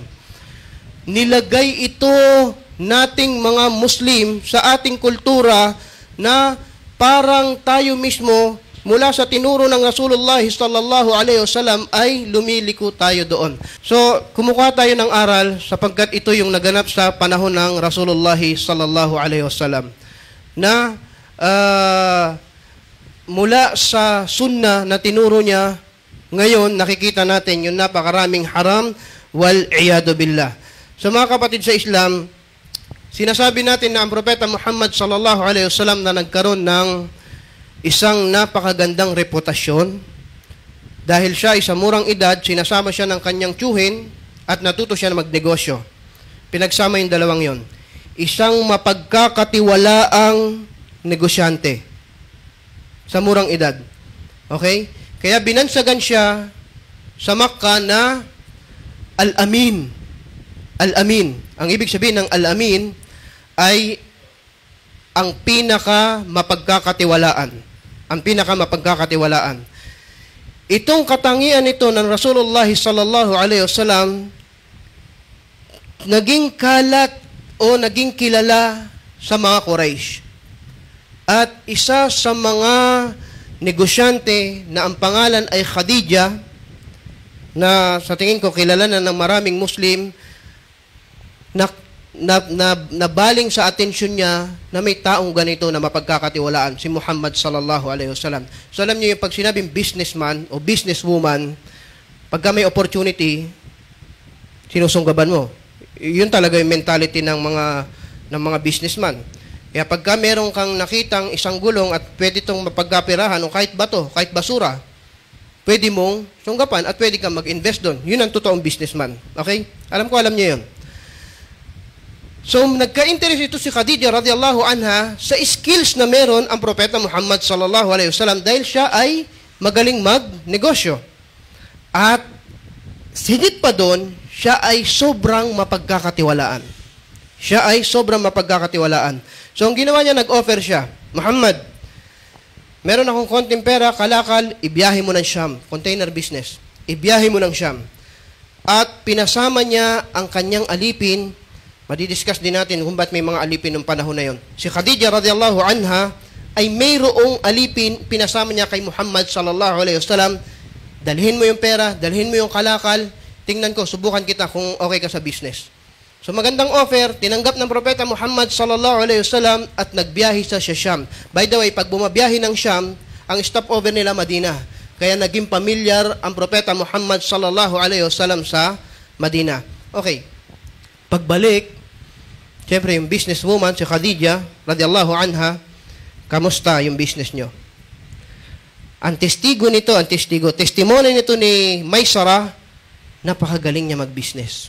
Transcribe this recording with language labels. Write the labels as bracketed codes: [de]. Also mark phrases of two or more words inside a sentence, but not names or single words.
[tl] Nilagay ito nating mga Muslim sa ating kultura na parang tayo mismo mula sa tinuro ng Rasulullah [ar] صلى الله عليه وسلم [tl] ay lumiliko tayo doon. So, kumukuha tayo ng aral sapagkat ito yung naganap sa panahon ng Rasulullah [ar] صلى الله عليه وسلم [tl] na mula sa sunnah na tinuro niya, ngayon nakikita natin yung napakaraming haram [ar] والعياذ بالله. [tl] So mga kapatid sa Islam, sinasabi natin na ang Propeta Muhammad [ar] صلى الله عليه وسلم [tl] na nagkaroon ng isang napakagandang reputasyon dahil siya ay sa murang edad, sinasama siya ng kanyang tiyuhin at natuto siya na magnegosyo. Pinagsama yung dalawang yon. Isang mapagkakatiwalaang negosyante sa murang edad. Okay? Kaya binansagan siya sa Makkah na Al-Amin. Al-Amin. Ang ibig sabihin ng Al-Amin ay ang pinaka mapagkakatiwalaan. Ang pinaka mapagkakatiwalaan. Itong katangian nito ng Rasulullah [ar] صلى الله عليه وسلم [tl] naging kalat o naging kilala sa mga Quraysh. At isa sa mga negosyante na ang pangalan ay Khadija, na sa tingin ko kilala na ng maraming Muslim, nabaling sa atensyon niya na may taong ganito na mapagkakatiwalaan, si Muhammad [ar] صلى الله عليه وسلم. [tl] So alam niyo yung pag sinabing businessman o businesswoman, pagka may opportunity, sinusunggaban mo. Yun talaga yung mentality ng mga businessman. Kaya pagka meron kang nakitang isang gulong at pwede itong mapagkapirahan o kahit bato, kahit basura, pwede mong sunggapan at pwede kang mag-invest doon. Yun ang totoong businessman. Okay? Alam niyo yun. So, nagka-interest ito si Khadija [ar] رضي الله عنها [tl] sa skills na meron ang Propeta Muhammad [ar] صلى الله عليه وسلم [tl] dahil siya ay magaling mag-negosyo. At higit pa doon, siya ay sobrang mapagkakatiwalaan. Siya ay sobrang mapagkakatiwalaan. So, ang ginawa niya, nag-offer siya, Muhammad, meron akong konting pera, kalakal, ibiyahe mo ng Sham. [en] Container business. [tl] Ibiyahe mo ng Sham. At pinasama niya ang kanyang alipin. Madidiscuss din natin kung ba't may mga alipin ng panahon na yon. Si Khadija [ar] رضي الله عنها [tl] ay mayroong alipin, pinasama niya kay Muhammad [ar] صلى الله عليه وسلم. [tl] Dalhin mo yung pera, dalhin mo yung kalakal, tingnan ko, subukan kita kung okay ka sa business. So magandang offer, tinanggap ng Propeta Muhammad [ar] صلى الله عليه وسلم [tl] at nagbiyahe sa Sham. [en] By the way, [tl] pag bumabiyahe ng Sham, ang stopover nila Madina. Kaya naging pamilyar ang Propeta Muhammad [ar] صلى الله عليه وسلم [tl] sa Madina. Okay. Pagbalik, siyempre yung businesswoman, si Khadija, [ar] رضي الله عنها, [tl] kamusta yung business nyo? Ang testimony nito ni Maysara, napakagaling niya mag-business.